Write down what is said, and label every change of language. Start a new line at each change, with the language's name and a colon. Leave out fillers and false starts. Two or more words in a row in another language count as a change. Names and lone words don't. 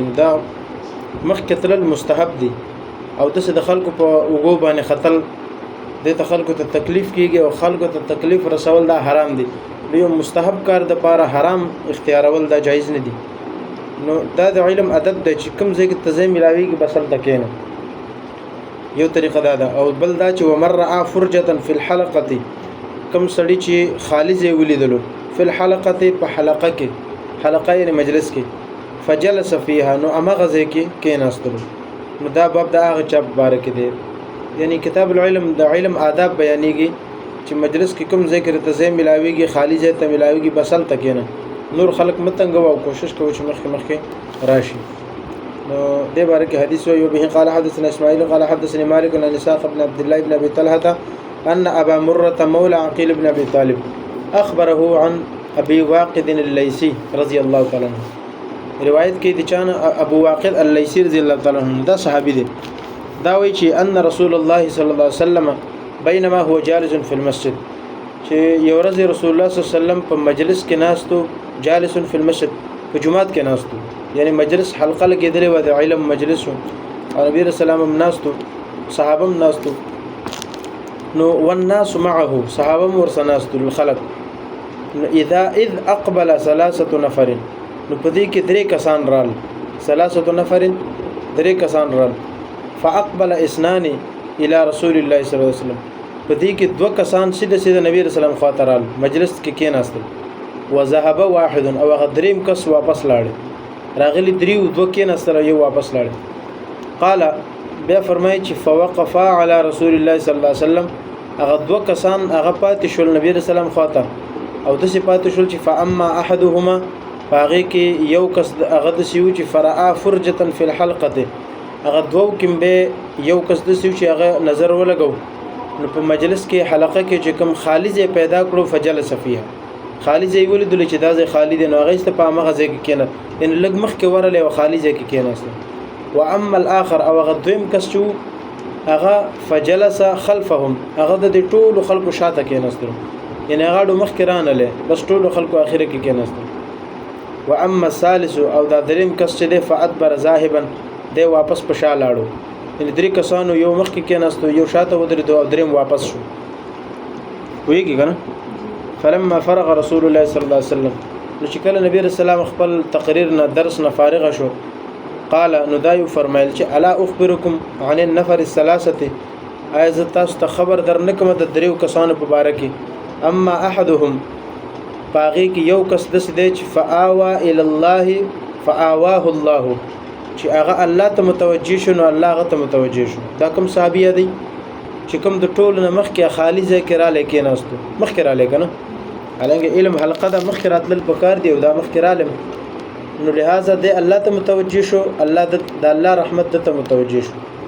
Pashto: دا مخکې تلل مستحب دي او داسې د خلکو په اوږو باندې ختل دې ته خلکو ته تکلیف کېږي او خلکو ته تکلیف رسول دا حرام دي. یو مستحب کار د پاره حرام اختیارول دا جایز نه دي. نو دا د علم ادب دی چې کوم ځای کې ته ځای میلاویږي بس هلته کښېنه. یو طریقه دا ده. او بل دا چې
Arabic: ومن رعا فرجة فی الحلقة،
Pashto: کوم سړی چې خالی ځای ولیدلو
Arabic: فی الحلقة
Pashto: په حلقه کې، حلقه یعنې مجلس کې،
Arabic: فجلس فیها
Pashto: نو همغه ځای کې کېناستلو. نو دا باب د هغه چا په باره کې دی، یعنی
Arabic: کتاب العلم
Pashto: د علم آداب بیانېږي چې مجلس کې کوم ځای کې ته ځای میلاویږي، خالی ځای ته میلاویږي بس هلته کښېنه، نور خلک مه تنګوه او کوشش کوو چې مخکې راشي. نو دې باره کې حدیث وایي
Arabic: وبه قال حدثنا اسماعیل قال حدثني مالك عن اسحاق بن عبد الله بن ابي طلحه ان ابا مره مولى عقيل بن ابي طالب اخبره عن ابي واقد الليثي رضي الله تعالى عنه.
Pashto: روایت کې د چانه ابو واقد الليثي
Arabic: رضی الله تعالی عنه
Pashto: دا صحابي دی. دا وایي چې
Arabic: ان رسول الله صلی الله علیه وسلم بينما هو جالس في المسجد،
Pashto: چې یو ورځ رسول الله
Arabic: صلی الله علیه وسلم
Pashto: په مجلس کې ناستو،
Arabic: جالس في المسجد
Pashto: په جمعات کې ناستو، یعنی مجلس حلقه لګېدلې وه د علم مجلس و او نبی رسول الله هم ناستو، صحابه هم ناستو.
Arabic: نو والناس معه،
Pashto: صحابه هم ورسره ناستو الخلق.
Arabic: اذ اقبل ثلاثه نفر،
Pashto: نو په دې کې درې کسان رال،
Arabic: ثلاثه نفر
Pashto: درې کسان رال،
Arabic: فاقبل اثنان الى رسول الله صلی الله علیه وسلم،
Pashto: په دې کې دوه کسان سیده نبی رسول الله خواته رال، مجلس کې کېناستل.
Arabic: وذهب واحد،
Pashto: او هغه دریم کس واپس لاړ، راغلی دریو دوه کېناستل یو واپس لاړ. قال بیا فرمایي چې
Arabic: فوقفا علی رسول الله صلی الله علیه وسلم،
Pashto: هغه دوه کسان هغه پاتې شول نبی رسول الله خواته او داسې پاتې شول چې
Arabic: فاما احدهما،
Pashto: په هغې کې یو کس هغه داسې و چې
Arabic: فرعا فرجة فی الحلقة،
Pashto: هغه دوو کې به یو کس داسې و چې هغه نظر ولګو نو په مجلس کې حلقه کې چې کوم خالی ځای پیدا کړو
Arabic: فجلس فیها،
Pashto: خالی ځای ولیدلو چې دا ځای خالی دی نو هغه ایسته په همغه ځای کې کېنه، یعنې لږ مخکې ورلی او خالی ځای کې کېناستل.
Arabic: واما الاخر،
Pashto: او هغه دویم کس چې هغه
Arabic: فجلس خلفهم،
Pashto: هغه د دې ټولو خلکو شاته کېناستلو، یعنې هغه ډو مخکې رانلی بس ټولو خلکو اخره کې کېناستل.
Arabic: واما الثالث،
Pashto: او دا دریم کس چې دی
Arabic: فادبر ذاهبا،
Pashto: دی واپس په شا لاړو، یعنې درې کسانو یو مخکې کېناستو یو شاته ودرېدو او دریم واپس شو. پوهېږي که نه؟
Arabic: فلما فرغ رسول الله صلی الله علیه وسلم،
Pashto: نو چې کله نبی رسول الله خپل تقریر نه درس نه فارغه شو، قال نو دا یو فرمایل چې
Arabic: الا اخبرکم عن النفر الثلاثه،
Pashto: آیا زه تاسو ته خبر در نه کوم د دریو کسانو په باره کې.
Arabic: اما احدهم،
Pashto: په هغې کې یو کس داسې دی چې
Arabic: فآوا الی الله فآواه الله،
Pashto: چې هغه الله ته متوجه شو نو الله هغه ته متوجه شو. دا کوم صحابي دی چې کوم د ټولو نه مخکې خالی ځای کې رالی کېناستو، مخکې رالی که نه، حالانکه علم حلقه ده مخکې راتلل پکار دی او دا مخکې رالم، نو لہذا دی الله ته متوجه شو، الله د الله رحمت ته متوجه شو.